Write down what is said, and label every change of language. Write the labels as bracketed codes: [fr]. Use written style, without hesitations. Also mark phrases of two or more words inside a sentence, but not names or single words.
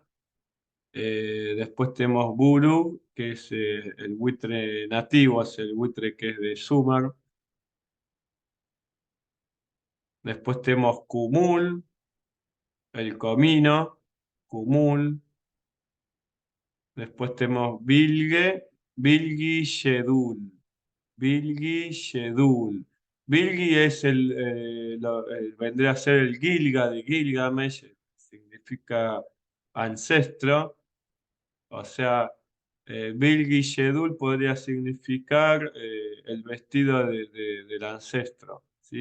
[es] Después tenemos buru, que es el buitre nativo, es el buitre que es de Sumer. Después tenemos cumul, el comino, cumul. Después tenemos [sux] bilge, bilgi shedul, bilgi shedul. [es] Bilgi es vendría a ser el Gilga de Gilgamesh, significa ancestro. O sea, [sux] bilgi shedul [es] podría significar el vestido del ancestro, ¿sí?